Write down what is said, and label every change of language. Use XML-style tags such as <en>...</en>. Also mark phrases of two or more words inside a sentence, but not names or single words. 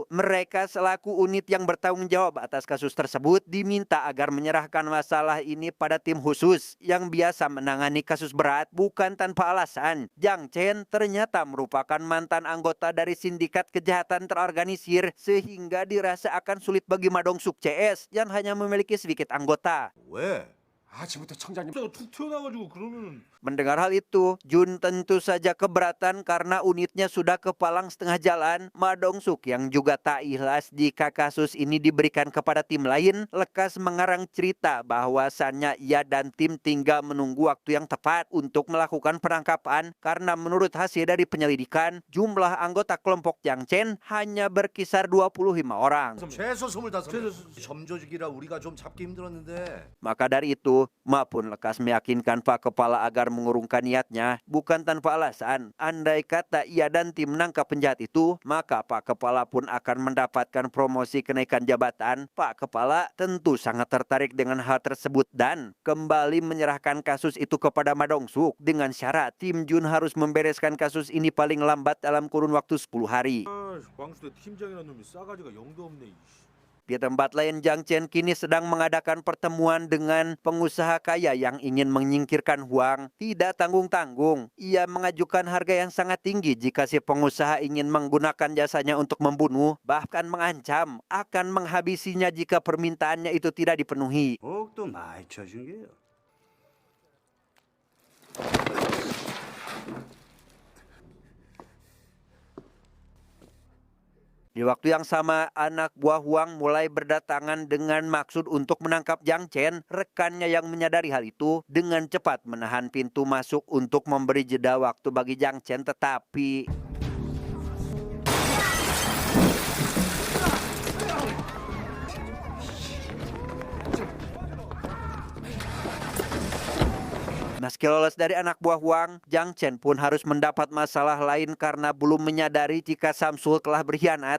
<id>Mereka selaku unit yang bertanggung jawab atas kasus tersebut diminta agar menyerahkan masalah ini pada tim khusus yang biasa menangani kasus berat bukan tanpa alasan. Jang Chen ternyata merupakan mantan anggota dari sindikat kejahatan terorganisir sehingga dirasa akan sulit bagi Ma Dong-suk CS yang hanya memiliki sedikit anggota.</id> <ko>왜? 아침부터 청장님 툭 튀어나와가지고 그러면은</ko> <id>Mendengar hal itu, Jun tentu saja keberatan karena unitnya sudah kepalang setengah jalan. Ma Dong-suk yang juga tak ikhlas jika kasus ini diberikan kepada tim lain, lekas mengarang cerita bahwasannya ia dan tim tinggal menunggu waktu yang tepat untuk melakukan penangkapan karena menurut hasil dari penyelidikan, jumlah anggota kelompok Jang Chen hanya berkisar 25 orang.</id> <ko>최소 25명. 점조직이라 우리가 좀 잡기 힘들었는데.</ko> <id>Maka dari itu, Ma pun lekas meyakinkan Pak Kepala agar mengurungkan niatnya bukan tanpa alasan. Andai kata ia dan tim menangkap penjahat itu, maka Pak Kepala pun akan mendapatkan promosi kenaikan jabatan. Pak Kepala tentu sangat tertarik dengan hal tersebut dan kembali menyerahkan kasus itu kepada Ma Dong-suk dengan syarat tim Jun harus membereskan kasus ini paling lambat dalam kurun waktu 10 hari.</id> <ko>광수대 팀장이라는 놈이 싸가지가 영도 없네.</ko> <id>Di tempat lain, Jang Chen kini sedang mengadakan pertemuan dengan pengusaha kaya yang ingin menyingkirkan Huang. Tidak tanggung-tanggung, ia mengajukan harga yang sangat tinggi jika si pengusaha ingin menggunakan jasanya untuk membunuh, bahkan mengancam akan menghabisinya jika permintaannya itu tidak dipenuhi.</id> <ko>목도 많이 쳐준 게요.</ko> <id>Di waktu yang sama, anak buah Huang mulai berdatangan dengan maksud untuk menangkap Jang Chen. Rekannya yang menyadari hal itu dengan cepat menahan pintu masuk untuk memberi jeda waktu bagi Jang Chen, tetapi meski lolos dari anak buah Huang, Jang Chen pun harus mendapat masalah lain karena belum menyadari jika Samsul telah berkhianat.</id>